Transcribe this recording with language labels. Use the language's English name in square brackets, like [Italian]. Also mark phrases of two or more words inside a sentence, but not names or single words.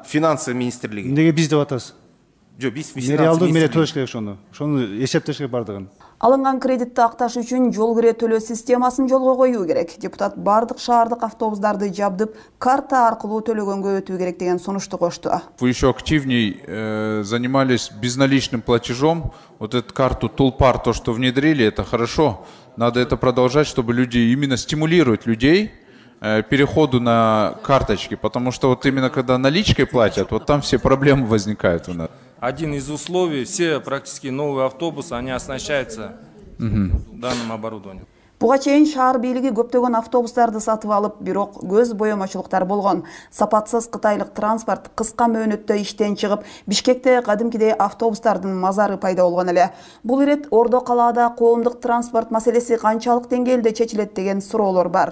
[Kyrgyz] Финансы министрлиги. Эмнеге биз деп атасыз? Жок, биз финансы министрлиги төлөш керек ошону. Ошону эсептеш керек бардыгын. Алынган кредитти акташ үчүн жол кире төлөө системасын жолго коюу керек. Депутат бардык шаардык автобустарды жабдып, карта аркылуу төлөгөнгө өтүү керек деген сунушту кошту. [Russian] Вы еще активней занимались безналичным платежом. Вот эту карту Тулпар, то, что внедрили, это хорошо. Надо это продолжать, чтобы люди именно стимулировать людей переходу на карточки, потому что вот именно когда наличкой платят, вот там все проблемы возникают у нас. Один из условий, все практически новые автобусы, они оснащаются данным оборудованием. [Kyrgyz] Буга чейин шаар бийлиги көптөгөн автобустарды сатып алып, бирок көз боемочулуктар болгон. Сапатсыз кытайлык транспорт кыска мөөнөттө иштен чыгып, Бишкекте кадимкидей автобустардын мазары пайда болгон эле. Бул ирет Ордо калаада коомдук транспорт маселеси канчалык деңгээлде чечилет деген суроолор бар.